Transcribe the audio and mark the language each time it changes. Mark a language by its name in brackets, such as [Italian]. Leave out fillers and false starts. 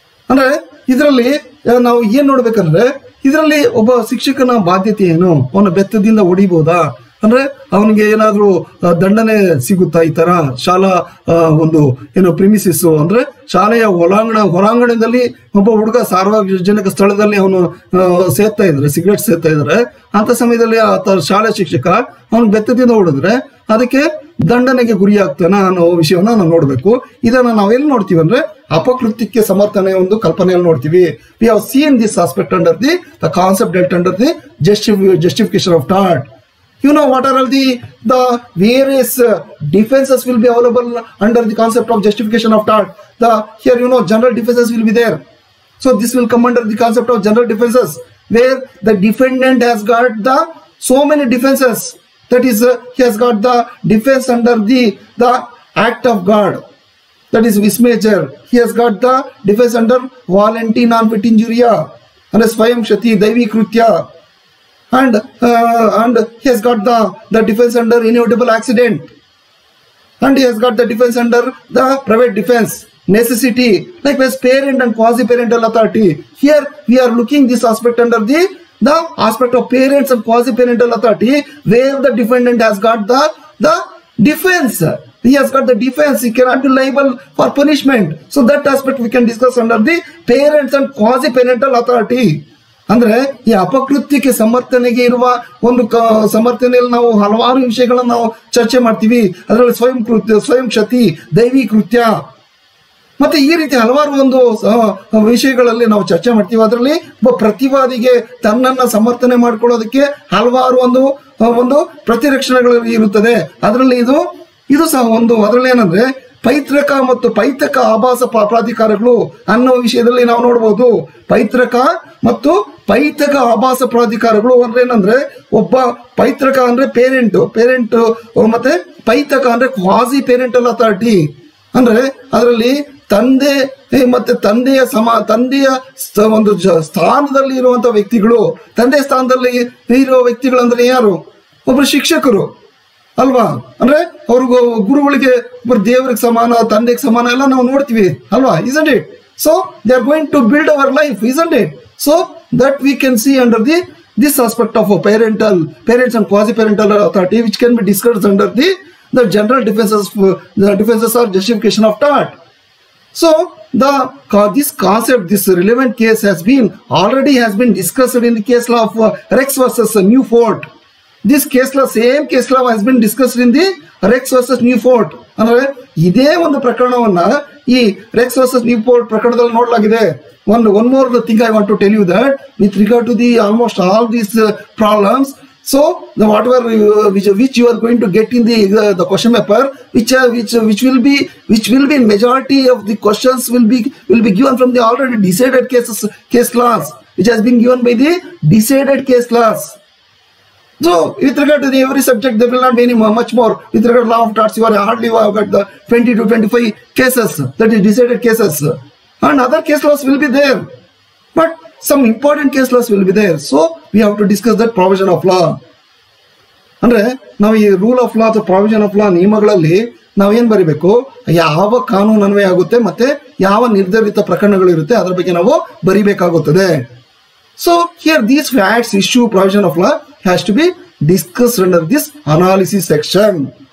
[Kannada] ಅಂದ್ರೆ ಇದರಲ್ಲಿ ನಾವು ಏನ್ ನೋಡ್ಬೇಕಂದ್ರೆ, ಇದರಲ್ಲಿ ಒಬ್ಬ ಶಿಕ್ಷಕನ ಬಾಧ್ಯತೆ ಏನು, ಅವನ ಬೆತ್ತದಿಂದ ಹೊಡಿಬಹುದಾ, ಅಂದ್ರೆ ಅವನಿಗೆ ಏನಾದ್ರೂ ದಂಡನೆ ಸಿಗುತ್ತಾ, ಈ ತರ ಶಾಲಾ ಪ್ರಿಮಿಸಿಸ್ ಅಂದ್ರೆ ಶಾಲೆಯ ಹೊರಾಂಗಣದಲ್ಲಿ ಒಬ್ಬ ಹುಡುಗ ಸಾರ್ವಜನಿಕ ಸ್ಥಳದಲ್ಲಿ ಅವನು ಸೇರ್ತಾ ಇದ್ರೆ, ಸಿಗರೇಟ್ ಸೇರ್ತಾ ಇದ್ರೆ, ಅಂತ ಸಮಯದಲ್ಲಿ ಶಾಲಾ ಶಿಕ್ಷಕ ಅವನು ಬೆತ್ತದಿಂದ ಹೊಡೆದ್ರೆ ಅದಕ್ಕೆ ದಂಡನೆಗೆ ಗುರಿ ಆಗ್ತಾನ ಅನ್ನೋ ವಿಷಯವನ್ನ ನಾವು ನೋಡ್ಬೇಕು. ಇದನ್ನ ನಾವೆಲ್ಲಿ ನೋಡ್ತೀವಿ ಅಂದ್ರೆ ಅಪಕೃತ್ಯಕ್ಕೆ ಸಮರ್ಥನೆ ಒಂದು ಕಲ್ಪನೆಯಲ್ಲಿ ನೋಡ್ತೀವಿ. [English] We have seen this aspect under the concept dealt under the justification of tort. You know what are all the various defenses will be available under the concept of justification of tort. Here general defenses will be there. So this will come under the concept of general defenses, where the defendant has got so many defenses. That is, he has got the defense under the act of God. that is vis major. He has got the defense under volenti non-fit injuria and swayam shati daivi krutya, and he has got the defense under inevitable accident, and he has got the defense under the private defense necessity, likewise parent and quasi-parental authority. Here we are looking this aspect under the aspect of parents and quasi-parental authority, where the defendant has got the defense. He has got the defense. He cannot be liable for punishment. So that aspect we can discuss under the parents and quasi-parental authority. [Kannada] ಅಂದ್ರೆ ಈ ಅಪಕೃತ್ಯಕ್ಕೆ ಸಮರ್ಥನೆಗೆ ಇರುವ ಒಂದು ಸಮರ್ಥನೆಯಲ್ಲಿ ನಾವು ಹಲವಾರು ವಿಷಯಗಳನ್ನು ನಾವು ಚರ್ಚೆ ಮಾಡ್ತೀವಿ. ಅದರಲ್ಲಿ ಸ್ವಯಂ ಕೃತ್ಯ, ಸ್ವಯಂ ಕ್ಷತಿ, ದೈವಿ ಕೃತ್ಯ, ಮತ್ತೆ ಈ ರೀತಿ ಹಲವಾರು ಒಂದು ವಿಷಯಗಳಲ್ಲಿ ನಾವು ಚರ್ಚೆ ಮಾಡ್ತೀವಿ. ಅದರಲ್ಲಿ ಒಬ್ಬ ಪ್ರತಿವಾದಿಗೆ ತನ್ನನ್ನ ಸಮರ್ಥನೆ ಮಾಡ್ಕೊಳ್ಳೋದಕ್ಕೆ ಹಲವಾರು ಒಂದು ಪ್ರತಿರಕ್ಷಣೆಗಳು ಇರುತ್ತದೆ. ಅದರಲ್ಲಿ ಇದು ಸಹ ಒಂದು. ಅದರಲ್ಲಿ ಏನಂದ್ರೆ ಪೈತೃಕ ಮತ್ತು ಪೈತಕ ಆಭಾಸ ಪ್ರಾಧಿಕಾರಗಳು ಅನ್ನೋ ವಿಷಯದಲ್ಲಿ ನಾವು ನೋಡಬಹುದು. ಪೈತೃಕ ಮತ್ತು ಪೈತಕ ಆಭಾಸ ಪ್ರಾಧಿಕಾರಗಳು ಅಂದ್ರೆ ಏನಂದ್ರೆ, ಒಬ್ಬ ಪೈತೃಕ ಅಂದ್ರೆ ಪೇರೆಂಟ್ ಮತ್ತೆ ಪೈತಕ ಅಂದ್ರೆ ಕ್ವಾಸಿ ಪೇರೆಂಟಲ್ ಅಥಾರಿಟಿ. ಅಂದ್ರೆ ಅದರಲ್ಲಿ ತಂದೆ ಮತ್ತೆ ತಂದೆಯ ಒಂದು ಸ್ಥಾನದಲ್ಲಿ ಇರುವಂತಹ ವ್ಯಕ್ತಿಗಳು. ತಂದೆ ಸ್ಥಾನದಲ್ಲಿ ಇರುವ ವ್ಯಕ್ತಿಗಳು ಅಂದ್ರೆ ಯಾರು? ಒಬ್ರು ಶಿಕ್ಷಕರು ಅಲ್ವಾ? ಅಂದ್ರೆ ಅವ್ರಿಗೂ ಗುರುಗಳಿಗೆ ಒಬ್ಬರು ದೇವರಿಗೆ ಸಮಾನ, ತಂದೆಗೆ ಸಮಾನ ಎಲ್ಲ ನಾವು ನೋಡ್ತೀವಿ ಅಲ್ವಾ? [English] isn't it? So they are going to build our life, isn't it? So that we can see under this aspect of parents and quasi-parental authority, which can be discussed under the general defenses or justification of tort. So this concept, this relevant case already has been discussed in the case law of Rex versus Newfort. This case law, same case law has been discussed in the Rex versus Newfort. [Kannada] ಅಂದ್ರೆ ಇದೇ ಒಂದು ಪ್ರಕರಣವನ್ನ ಈ Rex versus Newfort ಪ್ರಕರಣದಲ್ಲಿ ನೋಡಲಾಗಿದೆ. [English] One more thing I want to tell you, that with regard to almost all these problems, so whatever which you are going to get in the question paper, which will be majority of the questions will be given from the already decided case laws, which has been given by the decided case laws. So with regard to every subject, there will not be any much more. With regard to law of torts, you are hardly got the 20 to 25 cases, that is decided cases, and other case laws will be there, but some important case laws will be there. So we have to discuss that provision of law. [Kannada] ಅಂದ್ರೆ ನಾವು ಈ rule of law ಅಥವಾ provision of law ನಿಯಮಗಳಲ್ಲಿ ನಾವೇನ್ ಬರಿಬೇಕು? ಯಾವ ಕಾನೂನು ಅನ್ವಯ ಆಗುತ್ತೆ ಮತ್ತೆ ಯಾವ ನಿರ್ಧರಿತ ಪ್ರಕರಣಗಳು ಇರುತ್ತೆ ಅದರ ಬಗ್ಗೆ ನಾವು ಬರಿಬೇಕಾಗುತ್ತದೆ. [English] So here these facts, issue, provision of law has to be discussed under this analysis section.